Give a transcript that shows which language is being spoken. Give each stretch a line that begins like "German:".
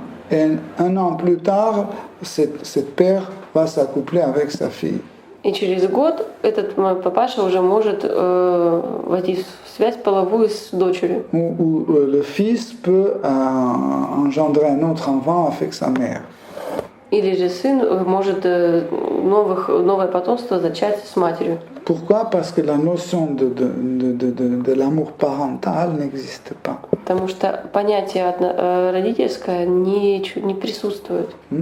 French: Et un an plus tard, cette père va s'accoupler avec sa fille.
Russian: И через год этот папаша уже может войти в связь половую с дочерью.
French: Ou le fils peut engendrer un autre enfant avec sa mère.
Russian: Или же сын может новое потомство зачать с матерью.
French: Pourquoi? Parce que la notion de l'amour parental n'existe pas.
Russian: Потому что понятие родительское не присутствует.